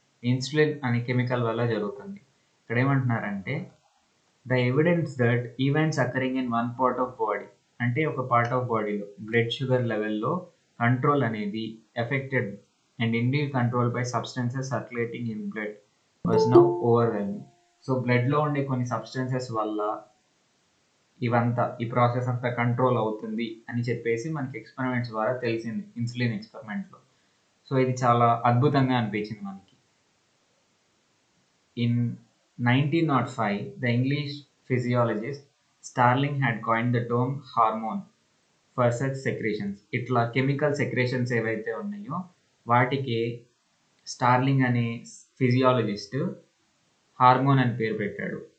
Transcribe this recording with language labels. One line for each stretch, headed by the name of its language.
Telugu: Insulin అనే chemical వల్ల జరుగుతుంది. ఇక్కడ ఏమంటున్నారంటే,
English: the evidence that events occurring in one part of body,
Telugu: అంటే ఒక పార్ట్ ఆఫ్ బాడీలో బ్లడ్ షుగర్ లెవెల్లో కంట్రోల్ అనేది
English: Affected and indeed control by substances circulating in blood was now overwhelming.
Telugu: So బ్లడ్లో ఉండే కొన్ని సబ్స్టెన్సెస్ వల్ల ఈ ప్రాసెస్ అంతా కంట్రోల్ అవుతుంది అని చెప్పేసి మనకి ఎక్స్పెరిమెంట్స్ ద్వారా తెలిసింది, ఇన్సులిన్ ఎక్స్పెరిమెంట్లో. సో ఇది చాలా అద్భుతంగా అనిపించింది మనకి.
English: In 1905, the English physiologist Starling had coined the term hormone for such secretions.
Telugu: ఇట్లా కెమికల్ సెక్రేషన్స్ ఏవైతే ఉన్నాయో వాటికి స్టార్లింగ్ అనే ఫిజియాలజిస్ట్ హార్మోన్ అని పేరు పెట్టాడు.